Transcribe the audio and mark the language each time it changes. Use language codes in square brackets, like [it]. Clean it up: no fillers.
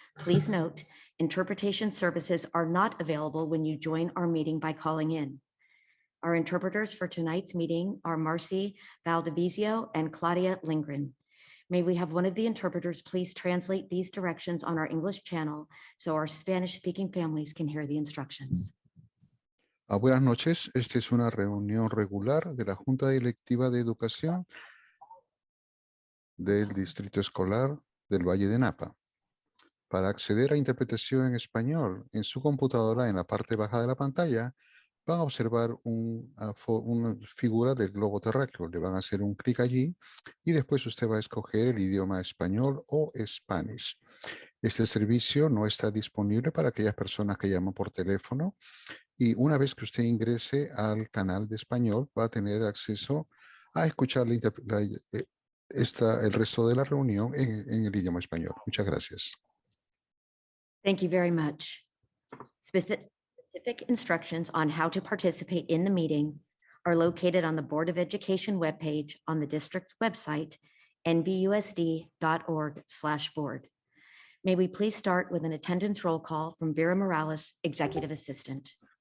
[en] Please note, interpretation services are not available when you join our meeting by calling in. Our interpreters for tonight's meeting are Marcy Valdivizio and Claudia Lindgren. May we have one of the interpreters please translate these directions on our English channel so our Spanish-speaking families can hear the instructions. [es] Buenas noches. Esta es una reunión regular de la Junta Directiva de Educación del Distrito Escolar del Valle de Napa. Para acceder a interpretación en español en su computadora, en la parte baja de la pantalla, van a observar una figura del globo terráqueo. Le van a hacer un clic allí y después usted va a escoger el idioma español o Spanish. Este servicio no está disponible para aquellas personas que llaman por teléfono y una vez que usted ingrese al canal de español va a tener acceso a escuchar el resto de la reunión en el idioma español. Muchas gracias. [en] Thank you very much. Specific instructions on how to participate in the meeting are located on the Board of Education webpage on the district's website, nvusd.org/board. May we please start with an attendance roll call from Vera Morales, Executive Assistant.